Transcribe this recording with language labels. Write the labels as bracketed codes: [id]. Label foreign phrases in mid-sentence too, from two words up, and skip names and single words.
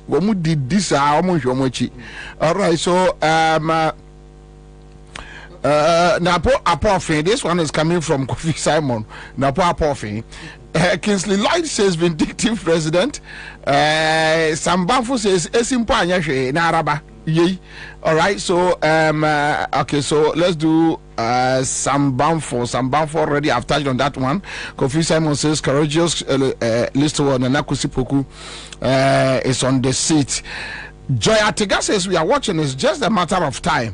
[en] Who did this? All right, so Napo Apophine. This one is coming from Kofi Simon. Napo Apophine. Kingsley Light says vindictive president. Sambamfo says [ak] esimpa anyahwe na araba. [en] Yay. All right, so okay, so let's do Sambamfo already. I've touched on that one. Kofi Simon says courageous list one and Nakusipoku is on the seat. Joy Atega says we are watching, it's just a matter of time.